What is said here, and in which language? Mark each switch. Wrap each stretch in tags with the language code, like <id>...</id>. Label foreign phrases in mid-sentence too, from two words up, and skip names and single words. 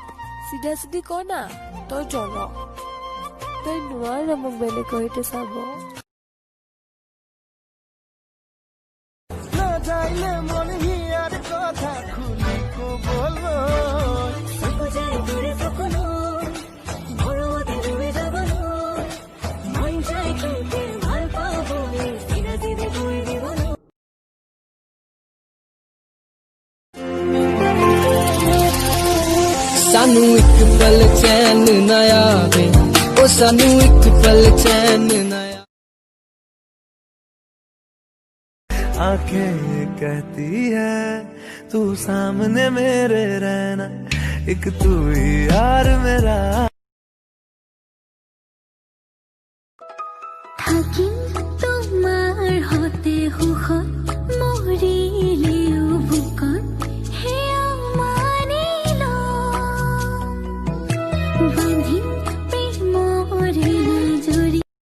<as>চিধা চিধি ক না তই জন তই নোৱাৰে মোক বেলেগৰ সৈতে চাব নাযাইলে মন হিয়াৰ কথা খুলি ক'বলৈ</as> <pa>ਸਾਨੂੰ ਇੱਕ ਪਲ ਚੈਨ ਨਾ ਆਵੇ ਓ ਸਾਨੂੰ ਇੱਕ ਪਲ ਚੈਨ ਨਾ</pa> <hi>आंखें कहती है तू सामने मेरे रहना एक तू ही यार मेरा</hi> <as>থাকিম তোমাৰ হতে সুখত মৰিলেও বুকত হেয়া মানিল বান্ধিম প্ৰেমৰে জৰি</as>